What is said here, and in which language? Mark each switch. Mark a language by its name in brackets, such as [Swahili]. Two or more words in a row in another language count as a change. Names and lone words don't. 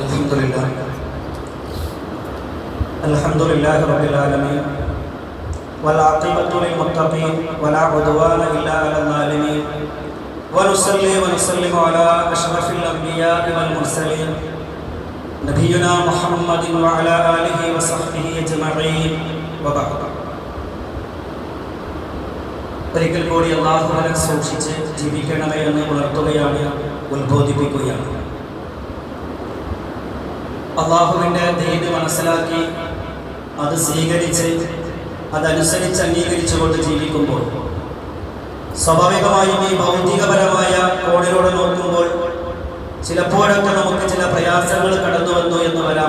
[Arabic] الحمد لله رب العالمين والعاقبة للمتقين ولا عدوان إلا على الظالمين ونصلي ونسلم على أشرف الأنبياء والمرسلين نبينا محمد وعلى آله وصحبه أجمعين وبعد. [Malayalam] ഒരിക്കൽ കൂടി അല്ലാഹുവിനെ സൂക്ഷിച്ച് ജീവിക്കണമേ എന്ന് ഉണർത്തുകയാണ്, ഉത്ബോധിപ്പിക്കുകയാണ്. അല്ലാഹുവിൻ്റെ ദീൻ മനസ്സിലാക്കി അത് സ്വീകരിച്ച് അതനുസരിച്ച് അംഗീകരിച്ചുകൊണ്ട് ജീവിക്കുമ്പോൾ സ്വാഭാവികമായും ഈ ഭൗതികപരമായ കോണിലൂടെ നോക്കുമ്പോൾ ചിലപ്പോഴൊക്കെ നമുക്ക് ചില പ്രയാസങ്ങൾ കടന്നു വന്നു എന്ന് വരാം.